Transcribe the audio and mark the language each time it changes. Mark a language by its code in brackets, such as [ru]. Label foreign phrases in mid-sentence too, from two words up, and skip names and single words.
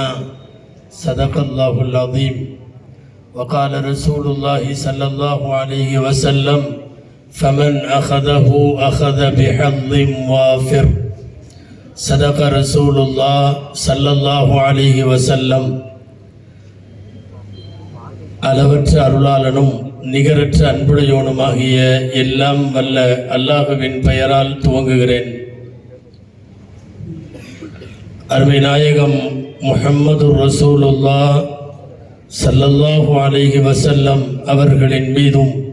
[ar] صدق الله العظيم. وقال رسول الله صلى الله عليه وسلم: فمن أخذه أخذ بحظ وافر. صدق رسول الله صلى الله عليه وسلم. [ta] அளவற்ற அருளாளனும் நிகரற்ற அன்புடையோனுமாகிய எல்லாம் வல்ல அல்லாஹுவின் பெயரால் துவங்குகிறேன். அருமை நாயகம் முஹம்மது [ar] رسول الله صلى الله عليه وسلم [ta] அவர்களின் மீதும்